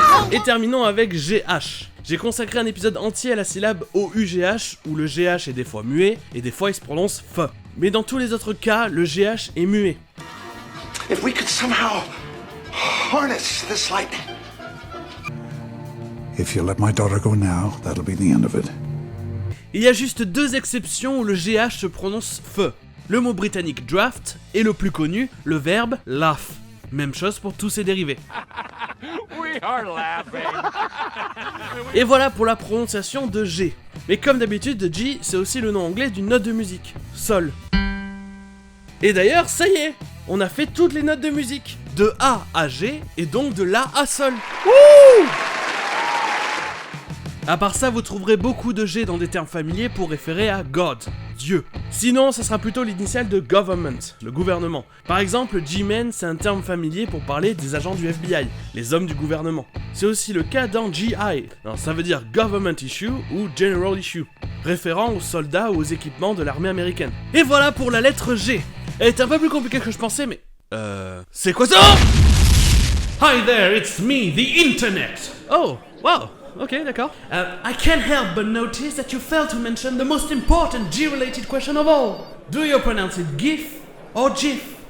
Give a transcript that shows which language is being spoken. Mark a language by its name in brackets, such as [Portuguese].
[French] Et terminons avec GH. J'ai consacré un épisode entier à la syllabe OUGH, où le GH est des fois muet, et des fois il se prononce F. Mais dans tous les autres cas, le GH est muet. [English] If we could somehow harness this lightning. If you let my daughter go now, that'll be the end of it. [French] Il y a juste 2 exceptions où le GH se prononce F. Le mot britannique draft et le plus connu, le verbe laugh. Même chose pour tous ses dérivés. [English] We are laughing. [French] Et voilà pour la prononciation de G. Mais comme d'habitude, G, c'est aussi le nom anglais d'une note de musique, Sol. Et d'ailleurs, ça y est, on a fait toutes les notes de musique, de A à G, et donc de La à Sol. Wouh! À part ça, vous trouverez beaucoup de G dans des termes familiers pour référer à God, Dieu. Sinon, ça sera plutôt l'initiale de government, le gouvernement. Par exemple, G-Men, c'est un terme familier pour parler des agents du FBI, les hommes du gouvernement. C'est aussi le cas dans GI, alors, ça veut dire Government Issue ou General Issue, référant aux soldats ou aux équipements de l'armée américaine. Et voilà pour la lettre G. Elle est un peu plus compliquée que je pensais, mais... c'est quoi ça? [English] Hi there, it's me, the internet. Oh, wow. [French] Ok, d'accord. [English] I can't help but notice that you failed to mention the most important G-related question of all. Do you pronounce it GIF or GIF?